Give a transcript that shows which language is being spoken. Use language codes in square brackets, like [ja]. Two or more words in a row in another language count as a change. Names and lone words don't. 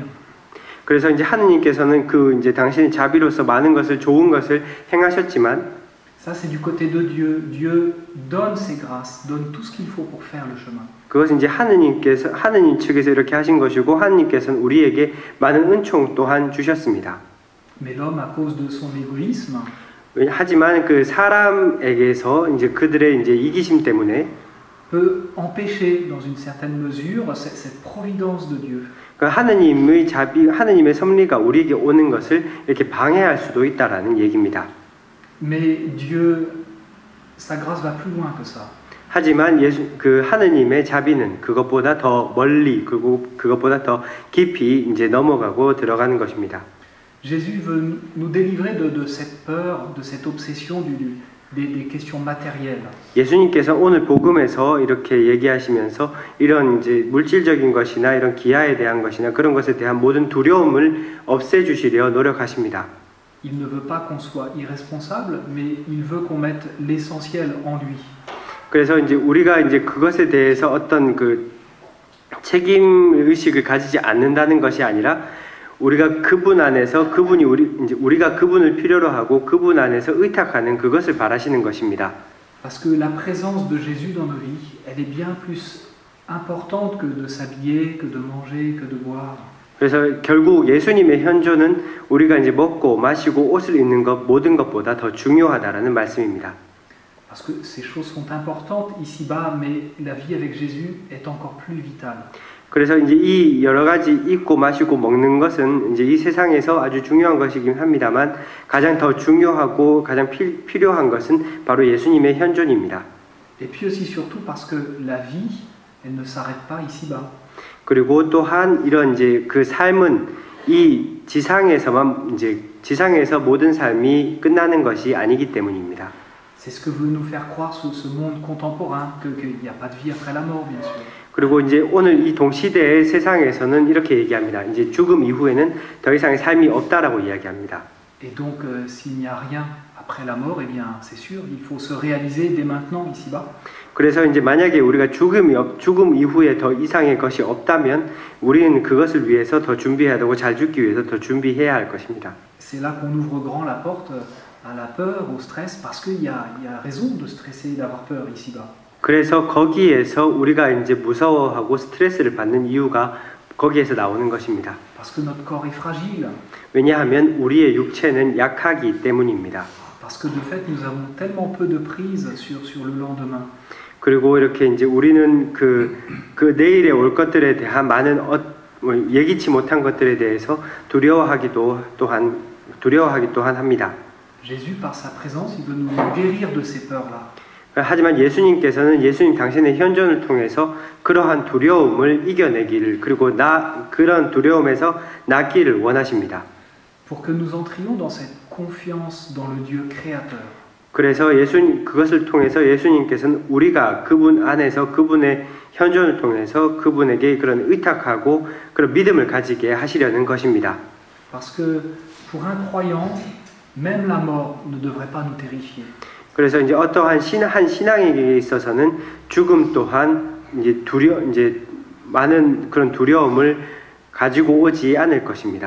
[ko] 그래서 이제 하느님께서는 그 이제 당신의 자비로서 많은 것을 좋은 것을 행하셨지만 [fr] Ça c'est du côté de Dieu. Dieu donne ses grâces, donne tout ce qu'il faut pour faire le chemin. [ko] 그것은 이제 하느님 측에서 이렇게 하신 것이고 하느님께서는 우리에게 많은 은총 또한 주셨습니다. [fr] Mais l'homme à cause de son égoïsme, [ko] 하지만 그 사람에게서 이제 그들의 이제 이기심 때문에 [fr] peut empêcher dans une certaine mesure cette providence de Dieu. [ko] 하느님의 자비, 하느님의 섭리가 우리에게 오는 것을 이렇게 방해할 수도 있다라는 얘기입니다. [fr] Mais Dieu, sa grâce va plus loin que ça. [ko] 하지만 그 하느님의 자비는 그것보다 더 멀리 그리고 그것보다 더 깊이 이제 넘어가고 들어가는 것입니다. [fr] Jésus veut nous délivrer de cette peur, de cette obsession des questions matérielles. [ko] 예수님께서 오늘 복음에서 이렇게 얘기하시면서 이런 이제 물질적인 것이나 이런 기아에 대한 것이나 그런 것에 대한 모든 두려움을 없애주시려 노력하십니다. [fr] Il ne veut pas qu'on soit irresponsable, mais il veut qu'on mette l'essentiel en lui. [ko] 그래서 이제 우리가 이제 그것에 대해서 어떤 그 책임 의식을 가지지 않는다는 것이 아니라 우리가 그분 안에서 우리가 그분을 필요로 하고 그분 안에서 의탁하는 그것을 바라시는 것입니다. [fr] Parce que la présence de Jésus dans nos vies, elle est bien plus importante que de s'habiller, que de manger, que de boire. [ko] 그래서 결국 예수님의 현존은 우리가 이제 먹고 마시고 옷을 입는 것 모든 것보다 더 중요하다라는 말씀입니다. [fr] Parce que ces choses sont importantes ici-bas, mais la vie avec Jésus est encore plus vitale. [ko] 그래서 이제 이 여러 가지 입고 마시고 먹는 것은 이제 이 세상에서 아주 중요한 것이긴 합니다만 가장 더 중요하고 가장 필요한 것은 바로 예수님의 현존입니다. [fr] Et puis aussi surtout parce que la vie, elle ne s'arrête pas ici-bas. [ko] 그리고 또한 이런 이제 그 삶은 이 지상에서 모든 삶이 끝나는 것이 아니기 때문입니다. [fr] C'est ce que veut nous faire croire ce monde contemporain, qu'il n'y a pas de vie après la mort, bien sûr. [ko] 그리고 이제 오늘 이 동시대의 세상에서는 이렇게 얘기합니다. 이제 죽음 이후에는 더 이상의 삶이 없다라고 이야기합니다. [fr] Et donc, s'il n'y a rien après la mort, eh bien, c'est sûr, il faut se réaliser dès maintenant, ici-bas. [ko] 그래서 이제 만약에 우리가 죽음 이후에 더 이상의 것이 없다면 우리는 그것을 위해서 더 준비해야 되고 잘 죽기 위해서 더 준비해야 할 것입니다. [fr] C'est là qu'on ouvre grand la porte à la peur, au stress, parce qu'il y a raison de stresser et d'avoir peur ici-bas. [ko] 그래서 거기에서 우리가 이제 무서워하고 스트레스를 받는 이유가 거기에서 나오는 것입니다. [fr] Parce que notre corps est fragile. [ko] 왜냐하면 우리의 육체는 약하기 때문입니다. [fr] Parce que de fait, nous avons tellement peu de prise sur le lendemain. [ko] 그리고 이렇게 이제 우리는 그 내일에 올 것들에 대한 많은 예기치 못한 것들에 대해서 두려워하기 또한 합니다. [fr] Jésus, par sa présence, il veut nous guérir de ces peurs-là. [ko] 하지만 예수님께서는 예수님 당신의 현존을 통해서 그러한 두려움을 이겨내기를 그리고 그런 두려움에서 낫기를 원하십니다. [fr] Pour que nous entrions dans cette confiance dans le Dieu créateur. [ko] 그래서 그것을 통해서 예수님께서는 우리가 그분 안에서 그분의 현존을 통해서 그분에게 그런 의탁하고 그런 믿음을 가지게 하시려는 것입니다. [fr] Parce que pour un croyant, même la mort ne devrait pas nous terrifier. [ko] 그래서 이제 어떠한 한 신앙에게 있어서는 죽음 또한 이제 많은 그런 두려움을 가지고 오지 않을 것입니다.